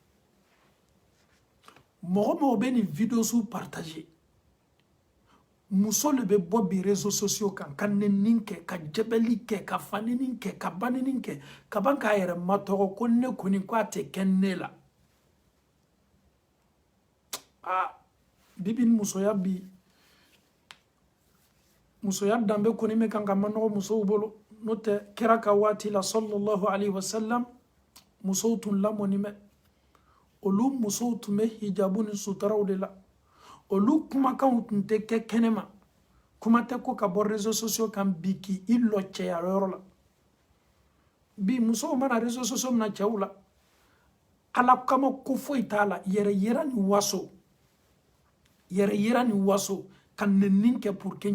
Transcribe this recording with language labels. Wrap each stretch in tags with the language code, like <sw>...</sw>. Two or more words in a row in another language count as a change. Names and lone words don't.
<bm>mɔgɔ mɔgɔ bɛ nin video su partager muso le bɛ bɔ bi</bm> <fr>réseaux sociaux</fr> <bm>kan ka nɛni kɛ ka jɛbɛli kɛ ka fanini kɛ ka banini kɛ ka ban k'a yɛrɛ matɔgɔ ko ne kɔni ko a tɛ kɛ ne la bibi musoya bi musoya danbe kɔni bɛ kan ka manɔgɔ musow bolo n'o tɛ kira ka waati la</bm> <ar>صلى الله عليه وسلم</ar> <bm>musow tun lamɔni mɛ olu musow tun bɛ hijabu ni sutaraw de la olu kumakanw tun tɛ kɛ kɛnɛma kuma tɛ ko ka bɔ</bm> <fr>réseaux sociaux</fr> <bm>kan bi k'i lɔ cɛya yɔrɔ la bi musow mana</bm> <fr>réseaux sociaux</fr> <bm>mina cɛw la ala kama ko foyi t'a la yɛrɛ yira ni waso yɛrɛ yira ni waso ka nɛni kɛ</bm> <fr>pour que</fr>